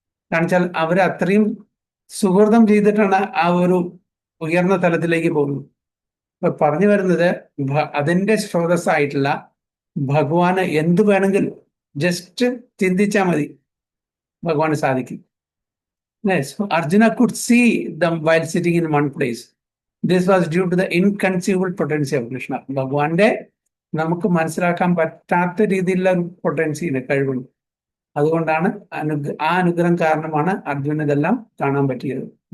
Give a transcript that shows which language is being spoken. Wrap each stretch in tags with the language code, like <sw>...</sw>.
<ml>കാരണം വെച്ചാൽ അവർ അത്രയും സുഹൃതം ചെയ്തിട്ടാണ് ആ ഒരു ഉയർന്ന തലത്തിലേക്ക് പോകുന്നത്. ഇപ്പൊ പറഞ്ഞു വരുന്നത് അതിന്റെ സ്രോതസ്സായിട്ടുള്ള ഭഗവാന് എന്ത് വേണമെങ്കിലും ജസ്റ്റ് ചിന്തിച്ചാൽ മതി, ഭഗവാന് സാധിക്കും.</ml> <en>Arjuna could see them while sitting in one place. This was due to the inconceivable potency of Krishna.</en> <ml>ഭഗവാന്റെ നമുക്ക് മനസ്സിലാക്കാൻ പറ്റാത്ത രീതിയിലുള്ള പൊട്ടൻസിയുടെ കഴിവുണ്ട്. അതുകൊണ്ടാണ് ആ അനുഗ്രഹം കാരണമാണ് അർജുന ഇതെല്ലാം കാണാൻ പറ്റിയത്.</ml>